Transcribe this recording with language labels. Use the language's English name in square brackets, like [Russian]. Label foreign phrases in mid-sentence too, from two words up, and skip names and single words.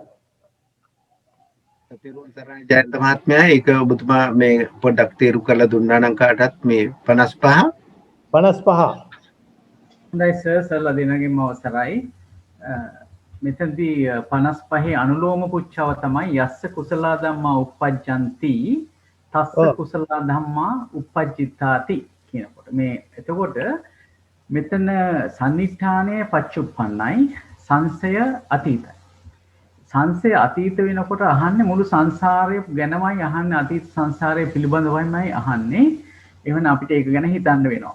[Sinhala] තෙරුවන් සරණයි ජයන්ත මහත්මයා, ඒක ඔබතුමා මේ පොඩ්ඩක් තේරු කරලා දුන්නා නම් කාටත් මේ 55 හොඳයි සර්ලා දෙනගෙම අවසරයි. මෙතනදී 55 අනුලෝම පුච්චාව තමයි [Pali] යස්ස කුසලා ධම්මා uppajjanti තස්ස කුසලා ධම්මා uppajjitāti [Sinhala] කියනකොට මේ එතකොට මෙතන සන්නිඨානයේ පච්චුප්පන්නයි සංසය අතීතයි. සංසය අතීත වෙනකොට අහන්නේ මුළු සංසාරය ගැනමයි අහන්නේ, අතීත සංසාරය පිළිබඳවයිමයි අහන්නේ. එහෙනම් අපිට ඒක ගැන හිතන්න වෙනවා.